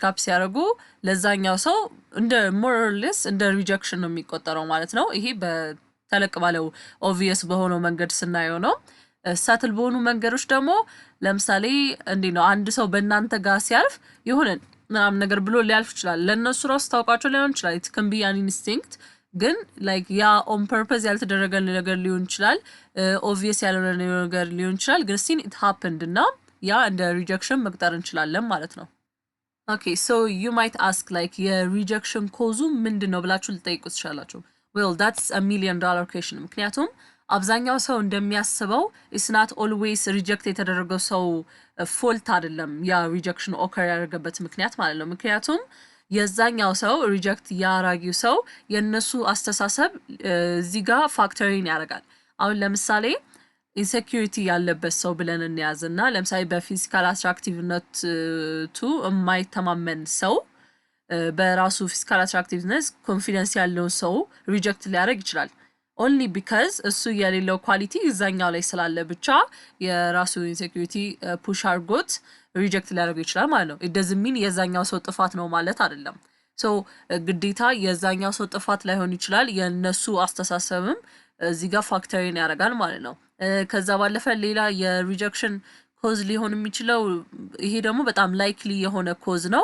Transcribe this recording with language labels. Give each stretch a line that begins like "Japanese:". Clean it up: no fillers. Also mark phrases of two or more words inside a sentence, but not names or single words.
Amharic: አፕ ሲያደርጉ ለዛኛው ሰው እንደ
English: more or less
Amharic: እንደ ሪጀክሽን ነው የሚቆጠረው ማለት ነው። ይሄ በተለቅ ባለው ኦብቪየስ በሆነው መንገድ ስናየው ነው። ሳትል በሆኑ መንገዶች ደግሞ ለምሳሌ እንዴት ነው አንድ ሰው በእናንተ ጋር ሲያልፍ የሆነ ምናምን ነገር ብሎ ሊያልፍ ይችላል። ለእነሱ ራሱ ታውቃቸው ሊሆን ይችላል።
English: it can be an instinct
Amharic: ግን ላይክ ያ
English: on purpose
Amharic: ያልተደረገ ነገር ሊሆን ይችላል፣ ኦብቪየስ ያልሆነ ነገር ሊሆን ይችላል። ግን ሲን
English: it happened
Amharic: እና ያ እንደ ሪጀክሽን መቅጠር እንችላለን ማለት ነው። ኦኬ ሶ
English: you might ask like
Amharic: የሪጀክሽን ኮዙ ምንድነው ብላችሁ ልጠይቁ ትችላላችሁ።
English: well that's a $1 million question።
Amharic: ምክንያቱም አብዛኛው ሰው እንደሚያስበው
English: it's not always
Amharic: ሪጀክት የተደረገው ሰው ፎልት አይደለም ያ ሪጀክሽን ኦከር ያደረገበት ምክንያት ማለት ነው። ምክንያቱም የዛኛው ሰው ሪጀክት ያራጊው ሰው የነሱ አስተሳሰብ እዚህ ጋር ፋክተሪን ያደርጋል። አሁን ለምሳሌ ኢንሴኩሪቲ ያለበት ሰው ብለን እንያዝና ለምሳሌ በፊዚካል አትራክቲቭነቱ የማይተማመን ሰው በራሱ
English: physical attractiveness
Amharic: ኮንፊደንስ ያለው ሰው ሪጀክት ሊያደርግ ይችላል።
English: only because
Amharic: እሱ የሌለው ኳሊቲ እዛኛው ላይ ስላለ ብቻ የራሱ ኢንሴኩሪቲ ፑሽ አርጎት ሪጀክት ሊያደርገው ይችላል ማለት ነው።
English: it doesn't mean
Amharic: የዛኛው ሰው ጥፋት ነው ማለት አይደለም። ሶ ግዴታ የዛኛው ሰው ጥፋት ላይሆን ይችላል፣ የነሱ አስተሳሰብም እዚህ ጋር ፋክተሪን ያደርጋል ማለት ነው። ከዛ ባለፈ ሌላ የሪጀክሽን ኮዝ ሊሆን የሚችለው ይሄ ደግሞ በጣም ላይክሊ የሆነ ኮዝ ነው፣